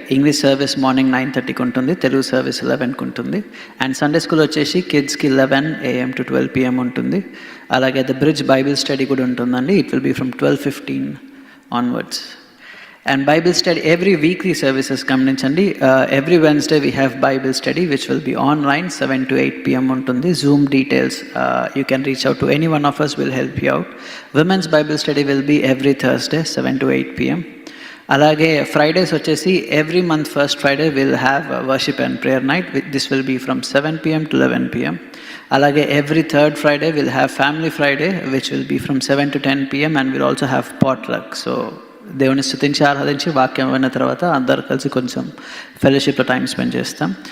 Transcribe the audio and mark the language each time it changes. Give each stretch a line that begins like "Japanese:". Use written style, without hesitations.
Telugu: English service morning 9:30 కి ఉంటుంది, Telugu service 11 కి ఉంటుంది.
English: And Sunday school వచ్చేసి కిడ్స్కి 11 AM to 12 PM ఉంటుంది.
Telugu: అలాగే ద బ్రిడ్జ్ బైబిల్ స్టడీ కూడా ఉంటుందండి.
English: It will be from 12:15 onwards. And Bible study, every weekly services గమనించండి. Every Wednesday we have Bible study which will be online 7 to 8 PM ఉంటుంది. Zoom details, you can reach out to any one of us, will help you out. Women's Bible study will be every Thursday 7 to 8 PM. అలాగే Fridays వచ్చేసి every month first Friday will have worship and prayer night. This will be from 7 PM to 11 PM. అలాగే every third Friday will have family Friday which will be from 7 to 10 PM and will also have potluck.
Telugu: So దేవుని స్తుతించి ఆరాధించి వాక్యం అయిన తర్వాత అందరు కలిసి కొంచెం ఫెలోషిప్లో టైం స్పెండ్ చేస్తాం.